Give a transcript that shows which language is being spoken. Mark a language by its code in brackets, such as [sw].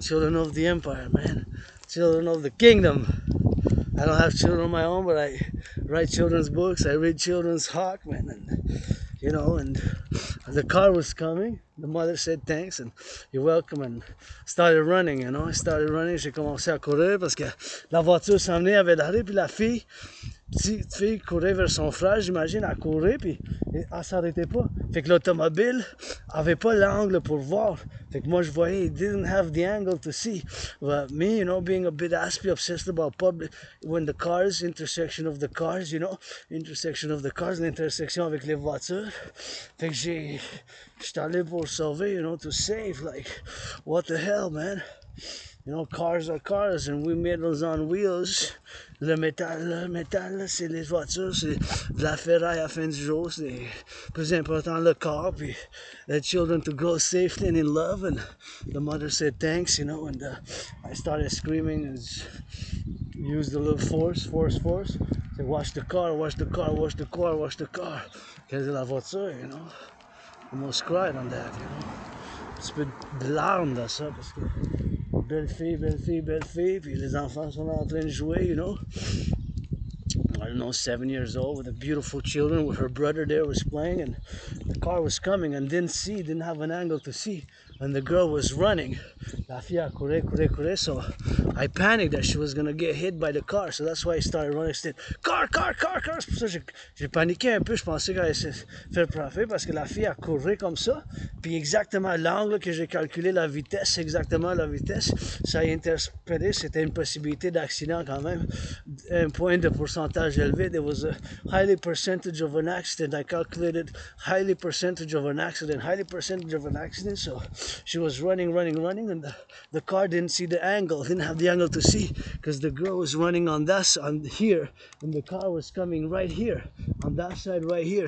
[en] Children of the empire, man. Children of the kingdom. I don't have children of my own, but I write children's books. I read children's hawk, man. And, you know, and the car was coming. The mother said thanks and you're welcome and started running, you know. I started running. [fr] J'ai commencé à courir parce que la voiture s'en venait, avait l'arrêt, puis la fille, petite fille courait vers son frère, j'imagine, elle courait, puis elle s'arrêtait pas. Fait que l'automobile avait pas l'angle pour voir. Fait que moi je voyais, [en] he didn't have the angle to see. But me, you know, being a bit aspy, obsessed about public, when the cars, intersection of the cars, you know, intersection of the cars, [fr] l'intersection avec les voitures. Fait que j'étais allé pour sauver, [en] you know, to save, like, what the hell, man. You know, cars are cars, and we made those on wheels. [fr] Le métal, c'est les voitures, c'est de la ferraille à la fin du jour. C'est plus important le corps, puis [en] the children to grow safely and in love. And the mother said thanks, you know, and I started screaming and used a little force. Said, watch the car, watch the car, watch the car, watch the car. [fr] Quelle est la voiture, [en] you know. Almost cried on that, you know. [fr] Un petit peu de larmes dans ça, parce que belle fille, puis les enfants sont là en train de jouer, [en] you know. I don't know, 7 years old with the beautiful children, with her brother there was playing, and the car was coming and didn't have an angle to see. and the girl was running. [fr] La fille a couru, couru, couru, [en] so I panicked that she was gonna get hit by the car, so that's why I started running. [fr] C'était car, car, car, car. C'est pour ça que j'ai paniqué un peu. Je pensais qu'elle allait se faire frapper parce que la fille a couru comme ça, puis exactement l'angle que j'ai calculé, la vitesse, exactement la vitesse, ça a interpellé. C'était une possibilité d'accident quand même, un point de pourcentage élevé. [en] There was a highly percentage of an accident. I calculated highly percentage of an accident, highly percentage of an accident. So she was running, running, running, and the car didn't see the angle, didn't have the angle to see, because the girl was running on here, and the car was coming right here, on that side right here.